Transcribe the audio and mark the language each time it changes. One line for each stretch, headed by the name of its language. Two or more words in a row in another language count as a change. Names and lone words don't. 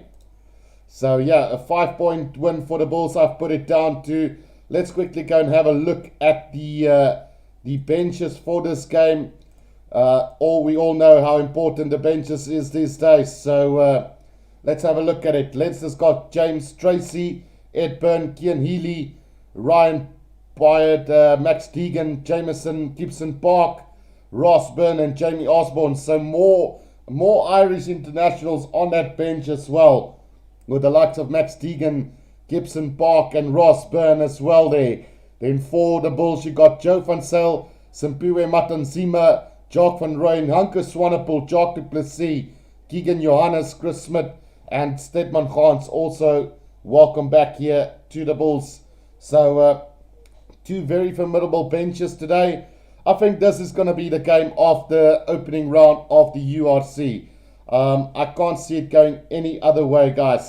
English: So yeah, a 5-point win for the Bulls. I've put it down to. Let's quickly go and have a look at the benches for this game. We all know how important the benches is these days. So let's have a look at it. Leinster's got James Tracy, Ed Byrne, Cian Healy, Ryan Byard, Max Deegan, Jameson, Gibson Park, Ross Byrne and Jamie Osborne. So more Irish internationals on that bench as well, with the likes of Max Deegan, Gibson Park and Ross Byrne as well there. Then for the Bulls you got Joe van Zyl, Simpiwe Matanzima, Jock van Rooyen, Hanke Swanepoel, Jacques du Plessis, Keegan Johannes, Chris Smith and Stedman Gans also welcome back here to the Bulls. So two very formidable benches today. I think this is going to be the game of the opening round of the URC. I can't see it going any other way, guys.